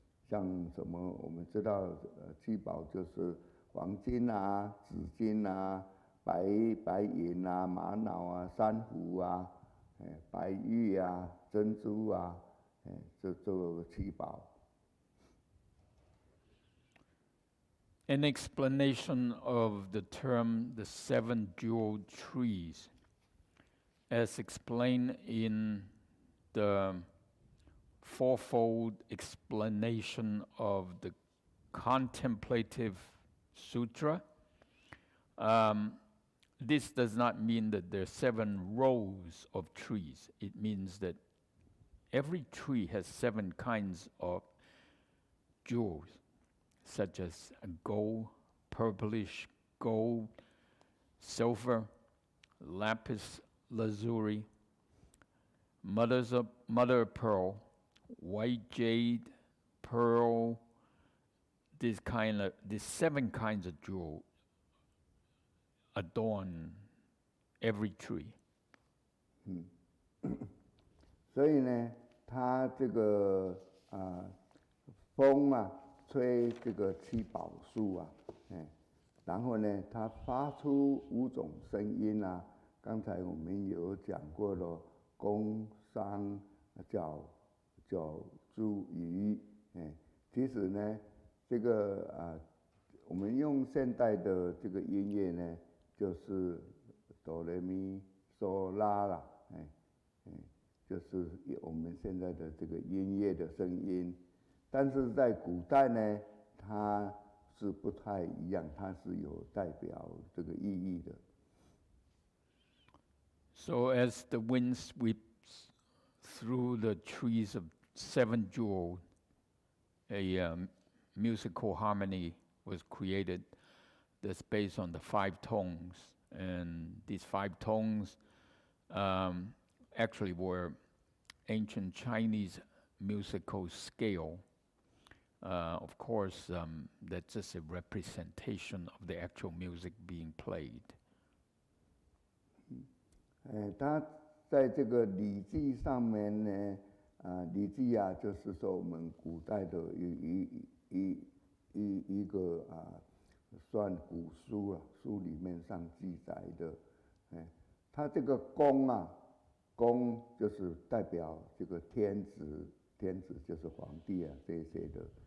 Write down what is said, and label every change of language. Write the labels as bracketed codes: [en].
[zh] 像什么我们知道七宝就是黄金啊、紫金啊、白银啊、玛瑙啊、珊瑚啊、白玉啊、珍珠啊，这七宝。 [en] An explanation of the term the seven jeweled trees, as explained in the fourfold explanation of the Contemplative Sutra. This does not mean that there are 7 rows of trees. It means that every tree has 7 kinds of jewels, such as gold, purplish gold, silver, lapis lazuli, mother of pearl, white jade, pearl. These 7 kinds of jewels adorn every tree. [zh] 所以呢，它这个风啊，吹这个七宝树啊，然后呢，它发出5种声音啊。刚才我们有讲过了，宫、商、角、诸、余，其实呢，这个我们用现代的这个音乐呢，就是哆来咪嗦拉啦，就是我们现在的这个音乐的声音。但是在古代呢，它是不太一样，它是有代表这个意义的。 [en] So as the wind sweeps through the trees of 7 jewels, a musical harmony was created that's based on the 5 tones. And these 5 tones actually were ancient Chinese musical scale. Of course, that's just a representation of the actual music being played. [zh] 它在这个礼记上面呢，礼记啊，就是说我们古代的一个算古书啊，书里面上记载的，它这个宫啊，宫就是代表这个天子，天子就是皇帝啊，这些的，